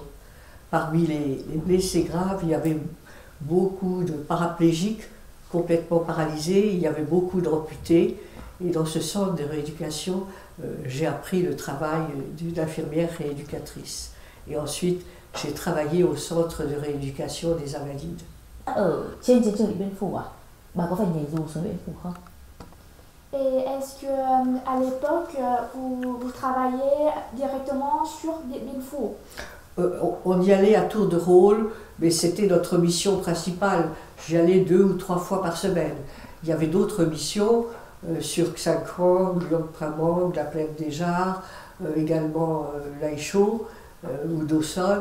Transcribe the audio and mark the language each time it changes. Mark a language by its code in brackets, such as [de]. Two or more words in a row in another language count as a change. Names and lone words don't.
[fr] Parmi les blessés graves, il y avait beaucoup de paraplégiques complètement paralysés, il y avait beaucoup d'amputés. Et dans ce centre de rééducation, j'ai appris le travail d'une infirmière rééducatrice. Et ensuite, j'ai travaillé au centre de rééducation des invalides. [vi] Ở trên chiến trường Điện Biên Phủ à? Bà có phải nhảy dù xuống Điện Biên Phủ không? [fr] Et est-ce que à l'époque vous travaillez directement sur Điện Biên Phủ? On y allait à tour de rôle, mais c'était notre mission principale. J'y allais 2 ou 3 fois par semaine. Il y avait d'autres missions sur Xa Quang, Luang Prabang, la plaine des Jars, également Lai Chau ou Dawson.